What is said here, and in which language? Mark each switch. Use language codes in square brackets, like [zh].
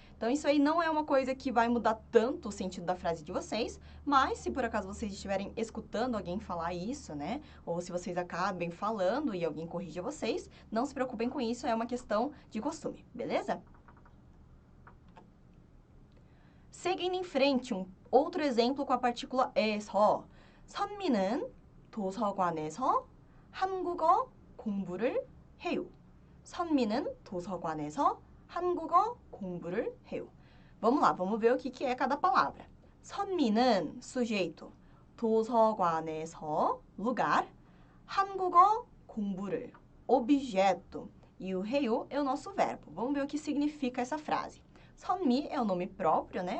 [pt] Então, isso aí não é uma coisa que vai mudar tanto o sentido da frase de vocês, mas se por acaso vocês estiverem escutando alguém falar isso, né? Ou se vocês acabem falando e alguém corrige vocês, não se preocupem com isso, é uma questão de costume, beleza? Seguindo em frente, outro exemplo com a partícula 에서. [ko] 선미는 도서관에서 한국어 공부를 해요. 선미는 도서관에서 한국어 공부를 해요. [pt] Vamos lá, vamos ver o que é cada palavra. 선미는 sujeito, 도서관에서 lugar, 한국어 공부를 objeto e o 해요 é o nosso verbo. Vamos ver o que significa essa frase. 선미 é o nome próprio, né?